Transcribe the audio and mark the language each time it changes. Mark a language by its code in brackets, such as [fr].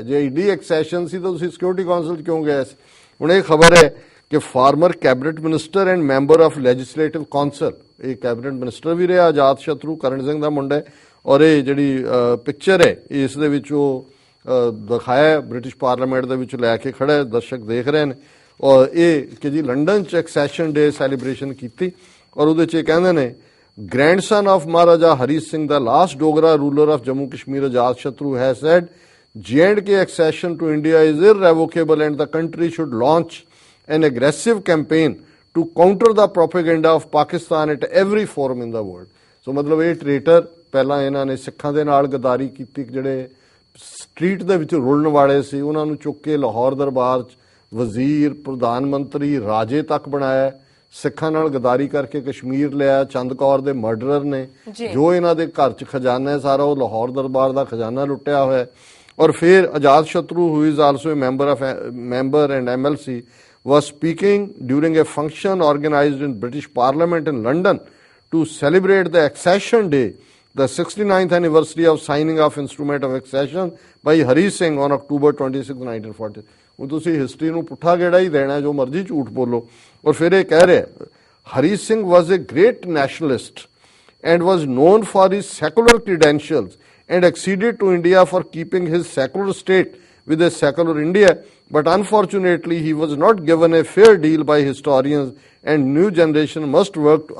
[pa] ਜੇ ED accession ਸੀ ਤਾਂ ਤੁਸੀਂ ਸਿਕਿਉਰਿਟੀ ਕਾਉਂਸਲ 'ਚ ਕਿਉਂ ਗਏ ਸੀ? ਹੁਣ ਇਹ ਖਬਰ ਹੈ ਕਿ farmer cabinet minister and member of legislative council, ਇਹ ਕੈਬਨਿਟ ਮਿਨਿਸਟਰ ਵੀ ਰਿਹਾ ਅਜਾਤ ਸ਼ਤਰੂ, ਕਰਨ ਸਿੰਘ ਦਾ ਮੁੰਡਾ ਹੈ। ਔਰ ਇਹ ਜਿਹੜੀ ਪਿਕਚਰ ਹੈ ਇਸ ਦੇ ਵਿੱਚ ਉਹ ਦਿਖਾਇਆ ਬ੍ਰਿਟਿਸ਼ ਪਾਰਲੀਮੈਂਟ ਦੇ ਵਿੱਚ ਲੈ ਕੇ ਖੜਾ ਹੈ, ਦਰਸ਼ਕ ਦੇਖ ਰਹੇ ਨੇ। ਔਰ ਇਹ ਕਿ ਜੀ ਲੰਡਨ 'ਚ ਐਕਸੈਸ਼ਨ ਡੇ ਸੈਲੀਬ੍ਰੇਸ਼ਨ ਕੀਤੀ। ਔਰ ਉਹਦੇ 'ਚ ਇਹ ਕਹਿੰਦੇ ਨੇ [en] grandson of Maharaja Hari Singh, the last Dogra ruler of Jammu Kashmir, Ajat Shatru, has said J&K accession to India is irrevocable and the country should launch an aggressive campaign to counter the propaganda of Pakistan at every forum in the world. [pa] So ਮਤਲਬ ਇਹ ਟ੍ਰੇਟਰ ਪਹਿਲਾਂ ਇਹਨਾਂ ਨੇ ਸਿੱਖਾਂ ਦੇ ਨਾਲ ਗਦਾਰੀ ਕੀਤੀ, ਜਿਹੜੇ ਸਟਰੀਟ ਦੇ ਵਿੱਚ ਰੁਲਣ ਵਾਲੇ ਸੀ ਉਹਨਾਂ ਨੂੰ ਚੁੱਕ ਕੇ ਲਾਹੌਰ ਦਰਬਾਰ 'ਚ ਵਜ਼ੀਰ, ਪ੍ਰਧਾਨ ਮੰਤਰੀ, ਰਾਜੇ ਤੱਕ ਬਣਾਇਆ। ਸਿੱਖਾਂ ਨਾਲ ਗਦਾਰੀ ਕਰਕੇ ਕਸ਼ਮੀਰ ਲਿਆ। ਚੰਦ ਕੌਰ ਦੇ ਮਰਡਰਰ ਨੇ, ਜੋ ਇਹਨਾਂ ਦੇ ਘਰ 'ਚ ਖਜ਼ਾਨਾ ਹੈ ਸਾਰਾ ਉਹ ਲਾਹੌਰ ਦਰਬਾਰ ਦਾ ਖਜ਼ਾਨਾ ਲੁੱਟਿਆ ਹੋਇਆ। [en] ਔਰ ਫਿਰ Ajat Shatru, who is also a member and MLC, was speaking during a function organized in British Parliament in London to celebrate the accession day, the 69th anniversary of signing of instrument of accession by Hari Singh on October 26, 1940. [pa] ਹੁਣ ਤੁਸੀਂ history ਨੂੰ ਪੁੱਠਾ ਗੇੜਾ ਹੀ ਦੇਣਾ, ਜੋ ਮਰਜ਼ੀ ਝੂਠ ਬੋਲੋ। ਔਰ ਫਿਰ ਇਹ ਕਹਿ ਰਿਹਾ [en] Hari Singh was a great nationalist and was known for his secular credentials and acceded to India for keeping his secular state with a secular India, but unfortunately he was not given a fair deal by historians and new generation must work to।